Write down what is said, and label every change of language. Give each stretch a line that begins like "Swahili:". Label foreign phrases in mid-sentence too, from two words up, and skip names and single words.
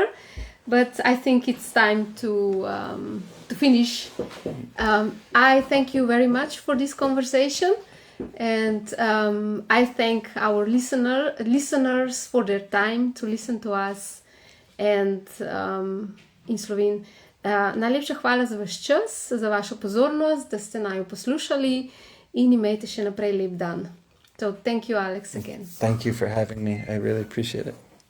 English: But I think it's time to finish. I thank you very much for this conversation. And I thank our listeners for their time to listen to us. And in Slovene,
Slovenian: najlepša hvala za vaš čas, za vašo pozornost, da ste naju poslušali in imejte še naprej lep dan.
English: So thank you, Alex, again. Thank you for having me. I really appreciate it.